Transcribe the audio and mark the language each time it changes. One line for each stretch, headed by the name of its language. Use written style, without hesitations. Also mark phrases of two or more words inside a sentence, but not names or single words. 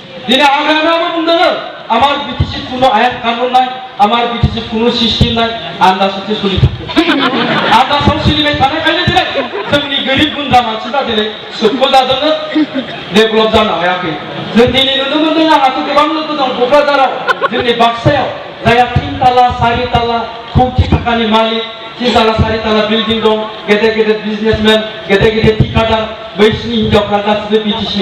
Bodo: दिनै हाग्रामायाबो बुंदों
Bangla: আমার বিটিসি কোনো আইন কানুন নাই আমার বিটিসি কোনো সিস্টেম নাই আন্দাজে চলি থাকে
Bodo: আন্দাজাव सोलिबाय थानायखायनो दिनै जोंनि गोरिब गुन्द्रा मानसिफ्रा दिनै सुखखौ जादोंनो डेभेलप जानो हायाखै जों दिनै नुनो मोन्दों आंहाथ' गोबां लोगो दं क'क्राझाराव जोंनि बाक्सायाव जायहा 3 ताला 4 ताला कौटि थाखानि मालिक 3 ताला 4 ताला बिल्डिं दं गेदेर गेदेर बिजनेसमेन गेदेर गेदेर ठिकादार बैसोरनि हिनजावफ्रा गासिबो बिटिसिनि